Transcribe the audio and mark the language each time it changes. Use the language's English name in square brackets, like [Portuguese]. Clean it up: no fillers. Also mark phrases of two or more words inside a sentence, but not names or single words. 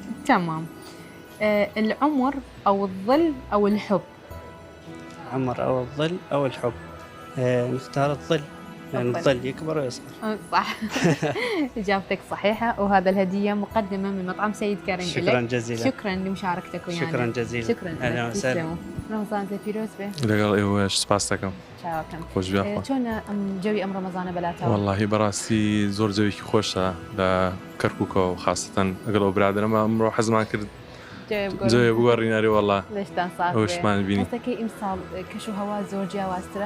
[Arabic] تمام. العمر او الظل او الحب؟ عمر أو الظل أو الحب. نختار الظل، لأن الظل يكبر ويصغر. صح. إجابتك صحيحة، وهذا الهدية مقدمة من مطعم سيد كريم. شكرا جزيلا. شكرا لمشاركتك ويانا. شكرا جزيلا. شكرا. أهلا وسهلا. [Central Kurdish] رمضان پیروز به. لەگەڵ ئێوەش سپاس دەکەم. چاوەکەم. خۆش بیاخۆ. چۆن جەوی ئەم ڕەمەزانە بەلاتەوە؟ واللهی بەڕاستی زۆر جەوێکی خۆشە لە کەرکووکەوە و خاستەن ئەگەڵ ئەو برادرەمە ئەمڕۆ حەزمان کرد جەوێ بگۆڕینەوە والله. لەشتان ساڵ ئەوشمان بینی. هەستەکەی ئیمساڵ کەش و هەوا زۆر جیاوازترە؟